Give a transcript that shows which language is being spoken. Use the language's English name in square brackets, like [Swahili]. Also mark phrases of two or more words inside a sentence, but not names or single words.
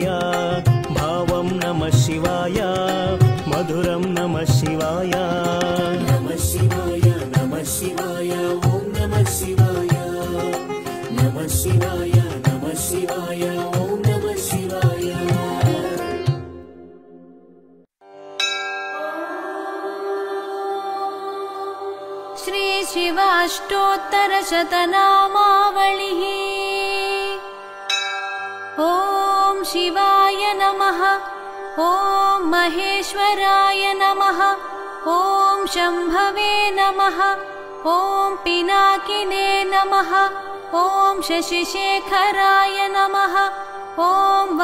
[Sanskrit] భావం నమః శివాయ. మధురం నమః శివాయ. నమః శివాయ నమః శివాయ ఓం నమః శివాయ. నమః శివాయ నమః శివాయ ఓం నమః శివాయ. श्री शिवाष्टोत्तरशतनामावलिः ॐ शिवाय नमः ॐ महेश्वराय नमः ॐ शम्भवे नमः ॐ पिनाकिने नमः ॐ शशिशेखराय नमः ॐ